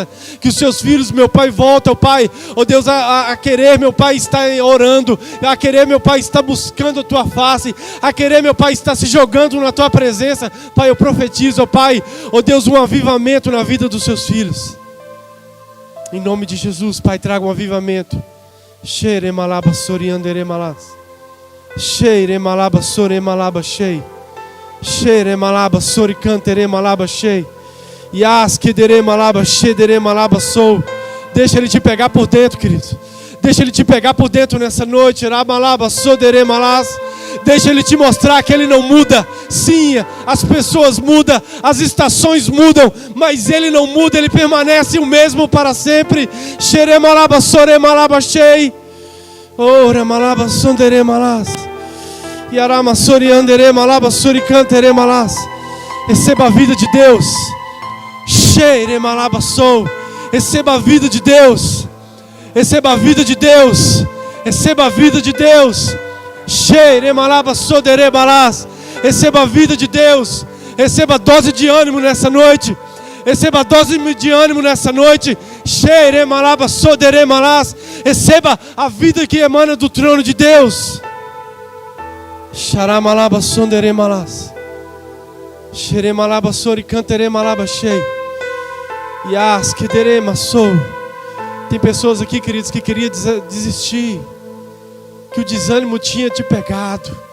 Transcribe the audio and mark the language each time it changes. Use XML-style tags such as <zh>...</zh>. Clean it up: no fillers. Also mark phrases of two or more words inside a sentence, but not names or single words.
<pt>Que os seus filhos, meu Pai, voltem, ó Pai, ó Deus, a querer, meu Pai, estar orando. A querer, meu Pai, estar buscando a Tua face. A querer, meu Pai, estar se jogando na Tua presença. Pai, eu profetizo, ó Pai, ó Deus, um avivamento na vida dos seus filhos. Em nome de Jesus, Pai, traga um avivamento. Xere malaba soriandere malas. Sheire malaba sore malaba shei. Sheire malaba sori cantere malaba shei. Yas kedere malaba shedere malaba sou. Deixa Ele te pegar por dentro, querido. Deixa Ele te pegar por dentro nessa noite. Ramalaba sodere malas. Deixa Ele te mostrar que Ele não muda. Sim, as pessoas mudam, as estações mudam, mas Ele não muda, Ele permanece o mesmo para sempre. Sheire malaba sore malaba shei. Ora malaba sondere malas. Yarama soriandere malaba soricantere malas. Receba a vida de Deus. Sheire malaba sou. Receba a vida de Deus. Receba a vida de Deus. Receba a vida de Deus. Sheire malaba sodere malas. Receba a vida de Deus. Receba a dose de ânimo nessa noite. Receba a dose de ânimo nessa noite. Sheire malaba sodere malas. Receba a vida que emana do trono de Deus. Xaramalaba sondere malas. Xeremalaba sori cantere malaba shei. Yas kedere massou. Tem pessoas aqui, queridos, que queriam desistir, que o desânimo tinha te pegado.</pt>